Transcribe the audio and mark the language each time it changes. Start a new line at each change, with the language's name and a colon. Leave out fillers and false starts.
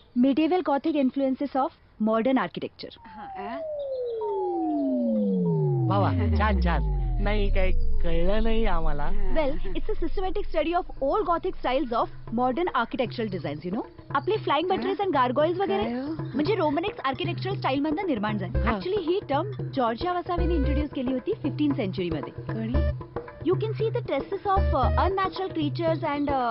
English: medieval gothic influences of modern architecture.
Marathi: वा वा, छान छान. नाही, काही कळलं नाही आम्हाला.
English: Well, it's a systematic study of old gothic styles of modern architectural designs, you know.
Marathi: आपले फ्लाइंग बटरेस आणि गार्गोइल्स वगैरे म्हणजे रोमनिक्स आर्किटेक्चरल स्टाईल मधनं निर्माण झाले. ऍक्च्युली ही टर्म जॉर्जिया वसावेने इंट्रोड्यूस केली होती 15th century मध्ये.
English: You can see the traces of unnatural creatures and